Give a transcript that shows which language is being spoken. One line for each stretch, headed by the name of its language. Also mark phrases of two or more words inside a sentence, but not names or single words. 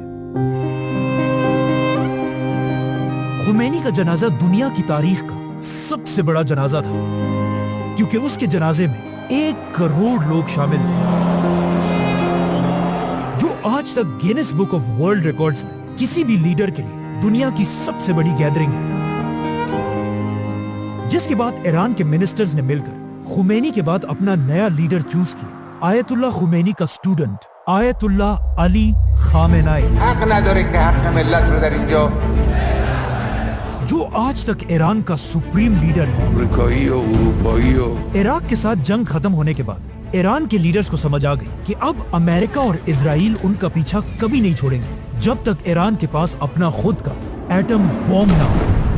Hindi: खुमैनी का जनाजा दुनिया की तारीख का सबसे बड़ा जनाजा था, क्योंकि उसके जनाजे में 1 करोड़ लोग शामिल थे, जो आज तक गिनेस बुक ऑफ वर्ल्ड रिकॉर्ड्स में किसी भी लीडर के लिए दुनिया की सबसे बड़ी गैदरिंग है। जिसके बाद ईरान के मिनिस्टर्स ने मिलकर खुमैनी के बाद अपना नया लीडर चूज किया, आयतुल्लाह खुमैनी का स्टूडेंट आयतुल्लाह अली खामेनाई,
Persian: حق نداره که حق ملت رو در اینجا
Hindi: जो आज तक ईरान का
English: supreme leader
Hindi: है। इराक के साथ जंग खत्म होने के बाद ईरान के लीडर्स को समझ आ गई कि अब अमेरिका और इजराइल उनका पीछा कभी नहीं छोड़ेंगे जब तक ईरान के पास अपना खुद का
English: atom bomb
Hindi: ना हो।